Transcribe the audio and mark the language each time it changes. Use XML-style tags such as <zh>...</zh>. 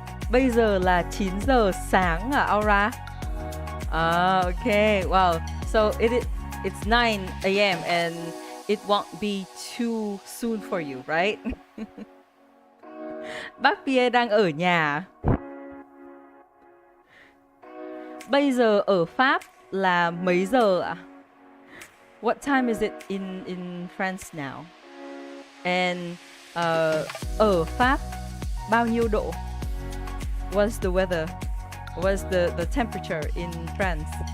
<vi>Bây giờ là 9 giờ sáng à, Aura?</vi> <en>Okay. Wow. So it's 9 a.m. and it won't be too soon for you, right?</en> <vi>Bác Pierre đang ở nhà. Bây giờ ở Pháp là mấy giờ ạ?</vi> <en>What time is it in France now? And</en> <vi>ở Pháp bao nhiêu độ?</vi> <en>What's the weather? What's the temperature in France?</en>